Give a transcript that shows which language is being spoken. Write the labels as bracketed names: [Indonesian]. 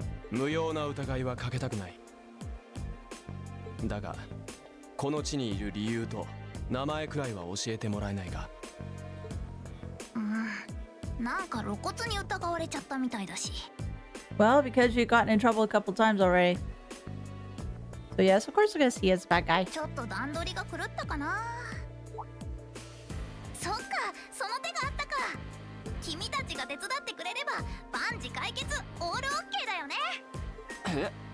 [Japanese] 無用な疑いはかけたくない。だが、この地にいる理由と名前くらいは教えてもらえないか。なんか露骨に疑われちゃったみたいだし。 [English] Well, because you've gotten in trouble a couple times already. So yes, of course we're gonna see as a bad guy. [Japanese] ちょっと段取りが狂ったかな。そっか、その手があったか。君たちが手伝ってくれれば万事解決、オールオッケーだよね。